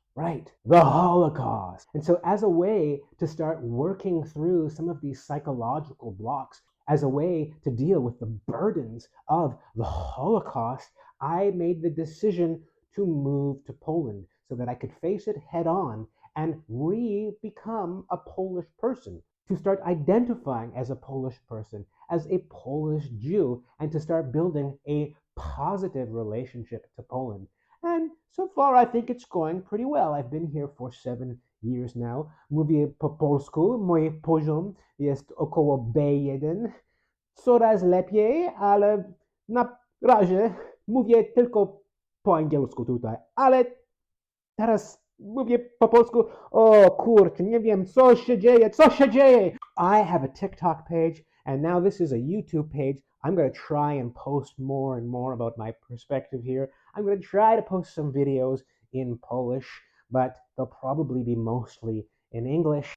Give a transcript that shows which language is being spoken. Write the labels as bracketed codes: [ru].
[en] Right, the Holocaust. And so as a way to start working through some of these psychological blocks, as a way to deal with the burdens of the Holocaust, I made the decision to move to Poland so that I could face it head on and become a Polish person, to start identifying as a Polish person, as a Polish Jew, and to start building a positive relationship to Poland. And so far, I think it's going pretty well. I've been here for 7 years now. [pl] Mówię po polsku. Mój poziom jest około B1. Coraz lepiej, ale na razie mówię tylko po angielsku tutaj. Ale teraz mówię po polsku. O kurczę, nie wiem, co się dzieje. [en] I have a TikTok page, and now this is a YouTube page. I'm going to try and post more and more about my perspective here. I'm going to try to post some videos in Polish, but they'll probably be mostly in English.